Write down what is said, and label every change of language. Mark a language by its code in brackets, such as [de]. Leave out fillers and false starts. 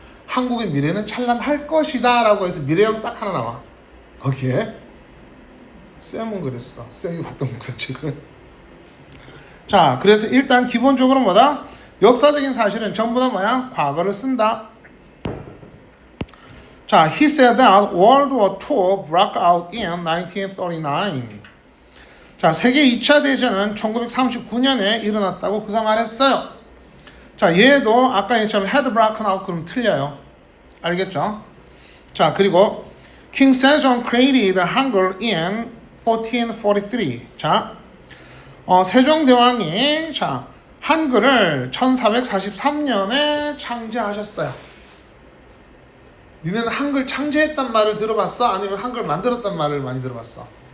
[ko] 한국의 미래는 찬란할 것이다 라고 해서 미래형 딱 하나 나와. 거기에 쌤은 그랬어. 쌤이 봤던 국사책은. 자, 그래서 일단 기본적으로 뭐다? 역사적인 사실은 전부 다 뭐야? 과거를 쓴다. [en] 자, he said that World War II broke out in 1939. [ko] 자, 세계 2차 대전은 1939년에 일어났다고 그가 말했어요. 자, 얘도 아까 얘처럼 [en] had broken out [ko] 그럼 틀려요. 알겠죠? [en] 자, 그리고 King Sejong created Hangul in 1443. [ko] 자, 세종대왕이 자, 한글을 1443년에 창제하셨어요. 니네는 한글 창제했단 말을 들어봤어? 아니면 한글 만들었단 말을 많이 들어봤어?